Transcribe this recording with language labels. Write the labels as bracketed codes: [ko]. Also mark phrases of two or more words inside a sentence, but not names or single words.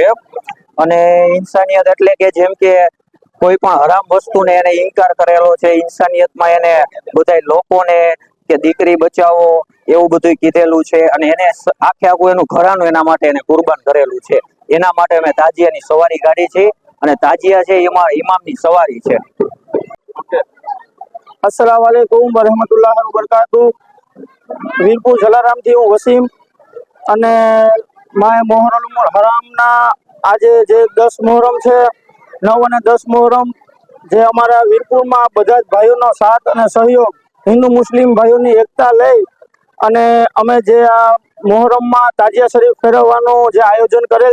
[gu] અને ઇન્સાનિયત એટલે કે જેમ કે કોઈ પણ હરામ વસ્તુને એને ઇનકાર કરેલો છે, ઇન્સાનિયતમાં એને બધા લોકોને કે દીકરી બચાવો એવું બધું કીધેલું છે, અને એને આખું એનું ઘરાનું એના માટે એને કુરબાન કરેલું છે। એના માટે અમે તાજિયાની સવારી કાઢી છે, અને તાજિયા છે એમાં ઇમામની સવારી છે। [ar] السلام عليكم ورحمة الله وبركاته. [gu] वीरपुर जलारामથી હું વસીમ, અને માય મોહરમુલ હરામના આજે જે 10 મોહરમ છે, 9 અને 10 મોહરમ, જે અમારા વીરપુરમાં બધા જ ભાઈઓનો સાથ અને સહયોગ, હિન્દુ મુસ્લિમ ભાઈઓની એકતા લઈ અને અમે જે આ મોહરમમાં તાજિયા શરીફ ફેરવવાનું જે આયોજન કરેલ